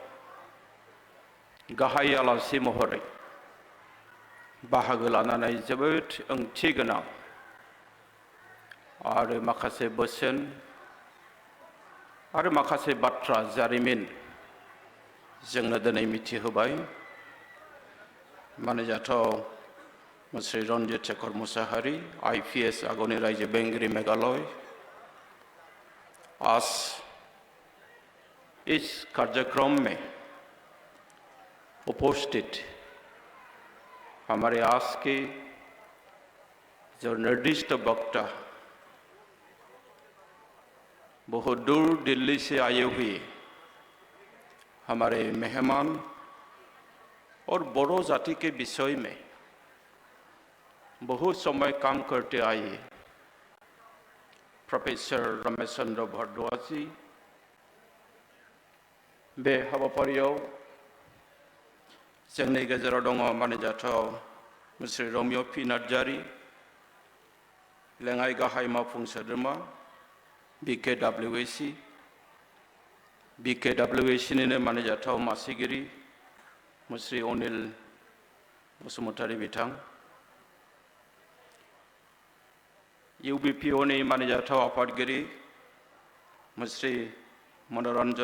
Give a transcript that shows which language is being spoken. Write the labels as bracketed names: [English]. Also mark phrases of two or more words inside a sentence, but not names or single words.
[Bodo] गाहाय आलासि महरै बाहागो लानानै जोबोद ओंथि गोनां आरो माखासे बोसोन आरो माखासे बाथ्रा जारिमिन जोंनो दिनै मिथिहोबाय मानिजाथाव मुस्रि रन्जित शेखर मुसाहारि IPS आगुनि रायजो बेंगिरि मेघालय [Hindi] आज इस कार्यक्रम में उपस्थित हमारे आज के जो निर्दिष्ट वक्ता बहुत दूर दिल्ली से आए हुए हमारे मेहमान और बोडो जाति के विषय में बहुत समय काम करते आए [Bodo] प्रोफेसर रमेश चंद्र भारद्वाज जी बे हाबाफारियाव जोंनि गेजेराव दङ मानिजाथाव मुस्रि रमिय' पि नार्जारि लेङाइ गाहाय मावफुं सोद्रोमा BKWAC निनो मानिजाथाव मासिगिरि मुस्रि अनिल बसुमतारी बिथां UBPO नि मानिजाथाव आफादगिरि मुस्रि मनरन्जन